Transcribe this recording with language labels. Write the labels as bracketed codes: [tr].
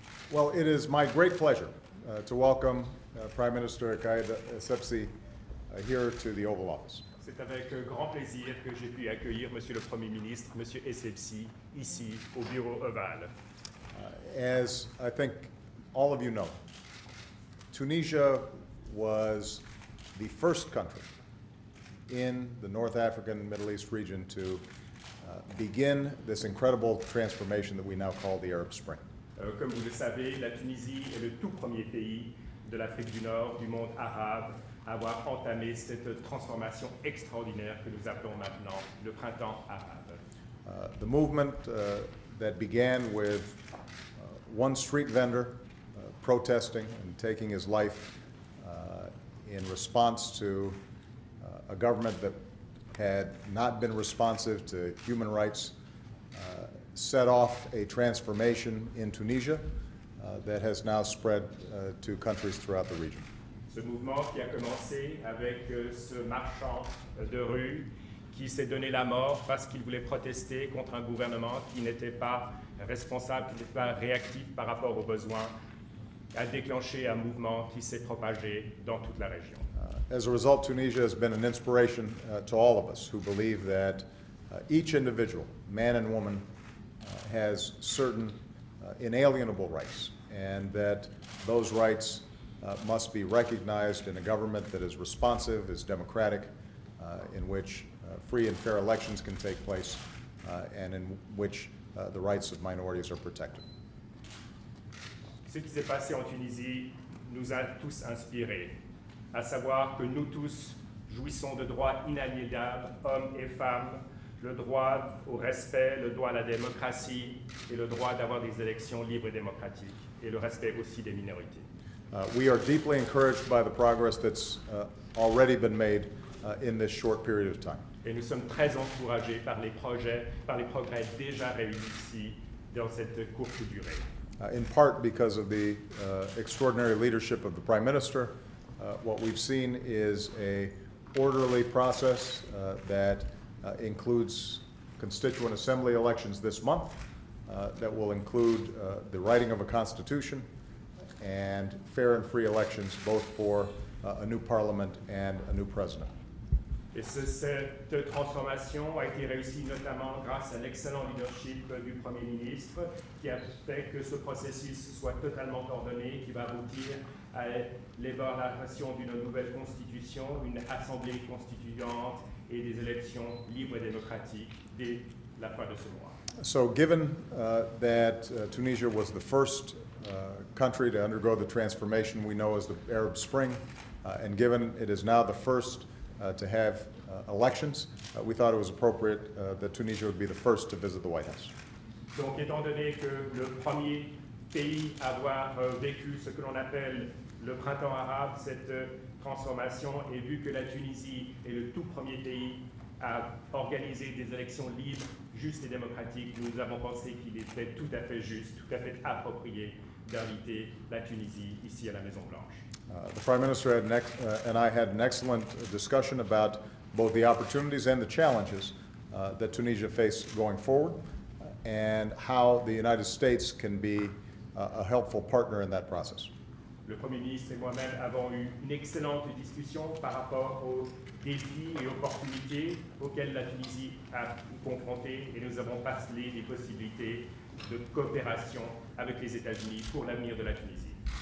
[en] Well, it is my great pleasure to welcome Prime Minister Caid Essebsi here to the Oval Office. [fr] C'est avec grand plaisir que j'ai pu accueillir Monsieur le Premier ministre, Monsieur Essebsi, ici au bureau ovale. [en] As I think all of you know, Tunisia was the first country in the North African Middle East region to begin this incredible transformation that we now call the Arab Spring. [fr] Comme vous le savez, la Tunisie est le tout premier pays de l'Afrique du Nord, du monde arabe, à avoir entamé cette transformation extraordinaire que nous appelons maintenant le printemps arabe. [en] The movement that began with one street vendor protesting and taking his life in response to a government that had not been responsive to human rights set off a transformation in Tunisia that has now spread to countries throughout the region. [fr] Ce mouvement qui a commencé avec ce marchand de rue qui s'est donné la mort parce qu'il voulait protester contre un gouvernement qui n'était pas responsable, qui n'était pas réactif par rapport aux besoins, a déclenché un mouvement qui s'est propagé dans toute la région. [en] As a result, Tunisia has been an inspiration to all of us who believe that each individual, man and woman, has certain inalienable rights, and that those rights must be recognized in a government that is responsive, is democratic, in which free and fair elections can take place, and in which the rights of minorities are protected. [fr] Ce qui s'est passé en Tunisie nous a tous inspirés, à savoir que nous tous jouissons de droits inaliénables, hommes et femmes, le droit au respect, le droit à la démocratie et le droit d'avoir des élections libres et démocratiques, et le respect aussi des minorités. [en] We are deeply encouraged by the progress that's already been made in this short period of time. [fr] Et nous sommes très encouragés par les progrès déjà réunis ici dans cette courte durée. [en] In part because of the extraordinary leadership of the Prime Minister, what we've seen is a orderly process that includes Constituent Assembly elections this month, that will include the writing of a constitution and fair and free elections both for a new parliament and a new president. [fr] Et cette transformation a été réussie notamment grâce à l'excellent leadership du Premier ministre qui a fait que ce processus soit totalement ordonné, qui va aboutir à l'élaboration d'une nouvelle constitution, une assemblée constituante et des élections libres et démocratiques dès la fin de ce mois. [en] So given that Tunisia was the first country to undergo the transformation we know as the Arab Spring, and given it is now the first to have elections, we thought it was appropriate that Tunisia would be the first to visit the White House. [fr] Donc, étant donné que le premier pays à avoir vécu ce que l'on appelle le printemps arabe, cette transformation, et vu que la Tunisie est le tout premier pays à organiser des élections libres, justes et démocratiques, nous avons pensé qu'il était tout à fait juste, tout à fait approprié d'inviter la Tunisie ici à la Maison Blanche. [en] The Prime Minister and I had an excellent discussion about both the opportunities and the challenges that Tunisia faces going forward, and how the United States can be a helpful partner in that process. [fr] Le Premier ministre et moi-même avons eu une excellente discussion par rapport aux défis et opportunités auxquels la Tunisie a confronté, et nous avons parlé des possibilités de coopération avec les États-Unis pour l'avenir de la Tunisie.